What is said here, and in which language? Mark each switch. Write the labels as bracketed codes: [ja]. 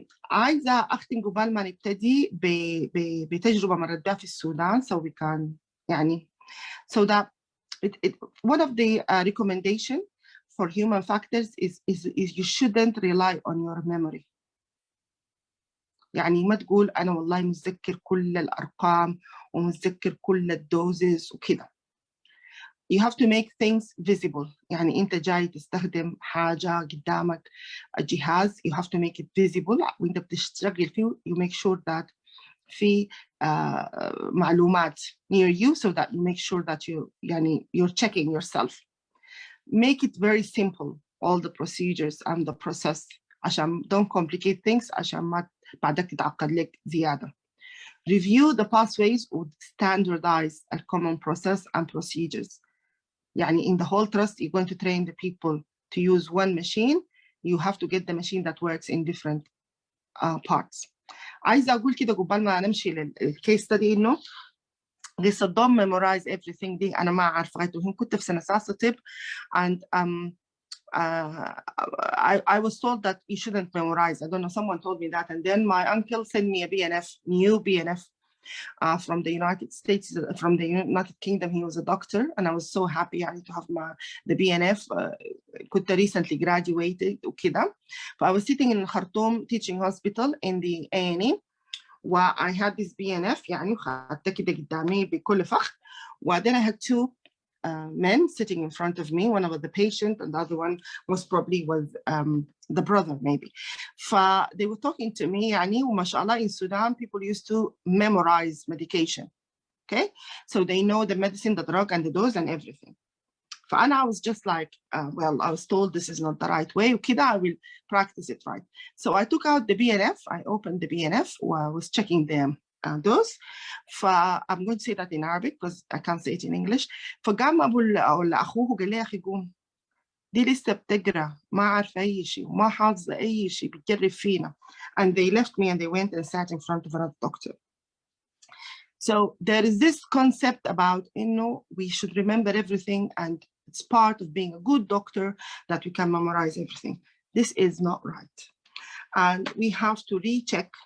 [ar] عايزة أختم قبل ما نبتدي بتجربة مرت بها في السودان [en] so we can so that one of the recommendation for human factors is you shouldn't rely on your memory. [ar] ما تقول أنا والله متذكر كل الأرقام ومتذكر كل الدوزز وكده. [en] You have to make things visible. [ar] أنت جاي تستخدم حاجة قدامك الجهاز, [en] you have to make it visible. [ar] وأنت بتشتغل فيه, [en] you make sure that [ar] في معلومات [en] near you so that you make sure that you're checking yourself. Make it very simple, all the procedures and the process. [ar] عشان [en] don't complicate things [ar] عشان ما بعدك تتعقد لك زيادة. [en] Review the pathways or standardize a common process and procedures. In the whole trust, you're going to train the people to use one machine. You have to get the machine that works in different parts. [ar] عايزة أقول كده قبل ما نمشي للكيس ستدي إنه لسه [en] don't memorize everything [ar] دي أنا ما أعرف غايته. كنت في سنة ساسة طب [en] and I was told that you shouldn't memorize. I don't know, someone told me that, and then my uncle sent me a BNF, new BNF from the United States, from the United Kingdom. He was a doctor, and I was so happy to have the BNF. كنت recently graduated وكده. I was sitting in Khartoum Teaching Hospital in the A&E, where I had this BNF [ar] وخدتها كده قدامي بكل فخر. [en] Then I had two men sitting in front of me. One was the patient, and the other one was probably the brother, maybe. They were talking to me. وما شاء الله, in Sudan, people used to memorize medication. Okay, so they know the medicine, the drug, and the dose, and everything. And I was just like, well, I was told this is not the right way. Okay, I will practice it right. So I took out the BNF. I opened the BNF while I was checking them. Those. I'm going to say that in Arabic because I can't say it in English. [ar] فقام أبو أخوه قال لي يا أخي قوم دي لسه بتقرأ ما عارفة أي شيء وما حافظة أي شيء بتجرب فينا. [en] And they left me and they went and sat in front of another doctor. So there is this concept about we should remember everything, and it's part of being a good doctor that we can memorize everything. This is not right, and we have to recheck.